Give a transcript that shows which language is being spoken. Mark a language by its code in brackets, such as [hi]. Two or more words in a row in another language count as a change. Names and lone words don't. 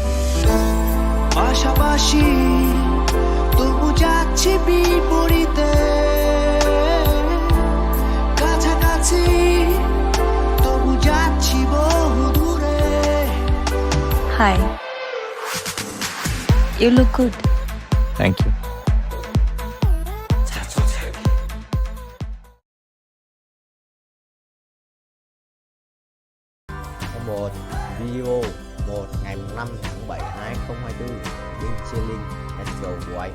[bn] পাশাপাশি তবু যাচ্ছি বিপরীতে, কাছাকাছি তবু যাচ্ছি বহু দূরে। [en] হাই, you look good. thank you. [vi] Một video 1 ngày 5 tháng 7 2024 bên Cheyenne [en] Let's go boy.